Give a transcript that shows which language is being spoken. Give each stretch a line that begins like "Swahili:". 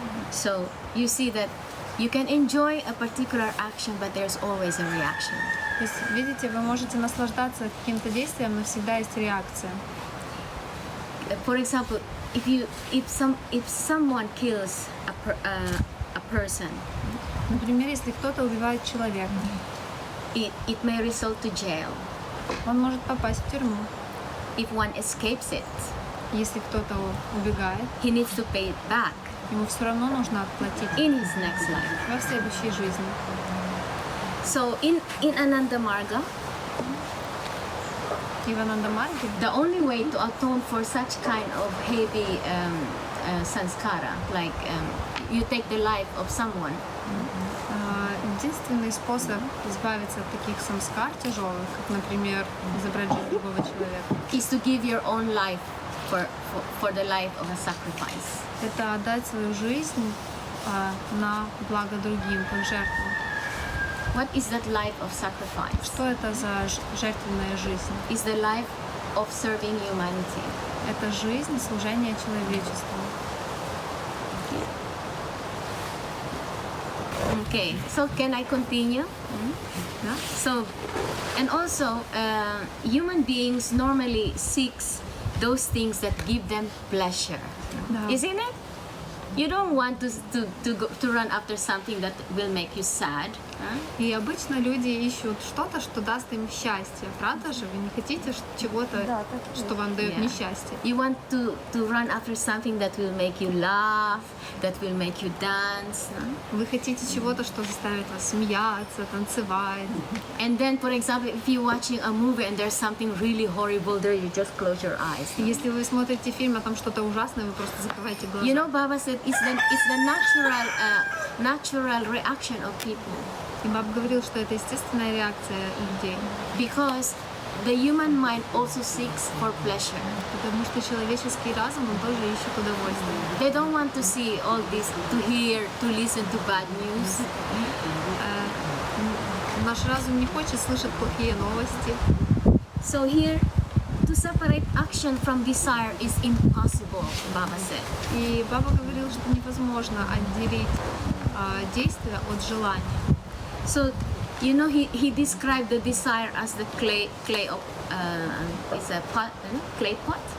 English: So you see that you can enjoy a particular action, but there's always a reaction.
Russian: То есть, видите, вы можете наслаждаться каким-то действием, но всегда есть реакция.
English: For example, if someone kills a person,
Russian: Например, если кто-то убивает человека,
English: it may result to jail.
Russian: он может попасть в тюрьму.
English: If one escapes it,
Russian: Если кто-то убегает,
English: he needs to pay it back
Russian: ему все равно нужно отплатить
English: in his next life.
Russian: во следующей жизни.
English: So in Ananda Marga,
Russian: И в Анандамарге
English: the only way to atone for such kind of heavy samskara, like you take the life of someone,
Russian: единственный способ избавиться от таких самскар тяжелых, как, например, забрать жизнь другого человека,
English: is to give your own life for the life of a sacrifice.
Russian: это отдать свою жизнь на благо другим, как жертву.
English: What is that life of sacrifice?
Russian: Что это за жертвенная жизнь?
English: It's the life of serving humanity.
Russian: Это жизнь служения человечеству.
English: Okay, so can I continue? Yeah. So, and also, human beings normally seeks those things that give them pleasure,
Russian: Да.
English: isn't it? You don't want to run after something that will make you sad.
Russian: И обычно люди ищут что-то, что даст им счастье. Правда же? Вы не хотите чего-то, что вам дает несчастье.
English: You want to run after something that will make you laugh, that will make you dance.
Russian: Вы хотите чего-то, что заставит вас смеяться, танцевать.
English: And then, for example, if you're watching a movie and there's something really horrible there, you just close your eyes.
Russian: Если вы смотрите фильм, а там что-то ужасное, вы просто закрываете глаза.
English: You know, Baba said it's the natural reaction of people.
Russian: И Баба говорил, что это естественная реакция людей.
English: Because the human mind also seeks for pleasure.
Russian: Потому что человеческий разум, он тоже ищет удовольствие.
English: They don't want to see all this, to hear, to listen to bad news.
Russian: Наш разум не хочет слышать плохие новости.
English: So here, to separate action from desire is impossible, Baba said.
Russian: И Баба говорил, что невозможно отделить действие от желания.
English: So, you know, he described the desire as the clay of it's a pot, clay pot.